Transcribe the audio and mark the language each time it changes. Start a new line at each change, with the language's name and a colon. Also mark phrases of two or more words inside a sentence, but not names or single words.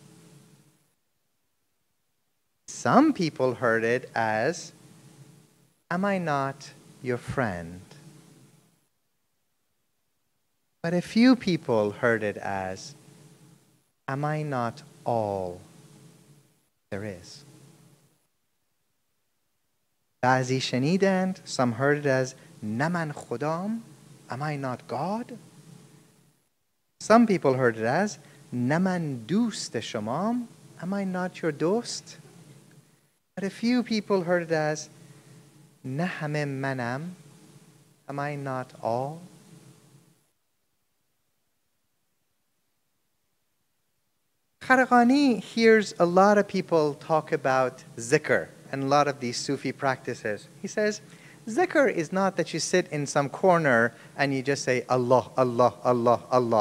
English: Some people heard it as, am I not your friend? But a few people heard it as, am I not all there is?
Persian: بعضی شنیدند,
English: some heard it as,
Persian: نه من خدام,
English: am I not God? Some people heard it as,
Persian: نه من دوست شمام,
English: am I not your dost? But a few people heard it as,
Persian: نه همه منم.
English: Am I not all? Harakani hears a lot of people talk about zikr and a lot of these Sufi practices. He says, zikr is not that you sit in some corner and you just say, Allah, Allah, Allah, Allah.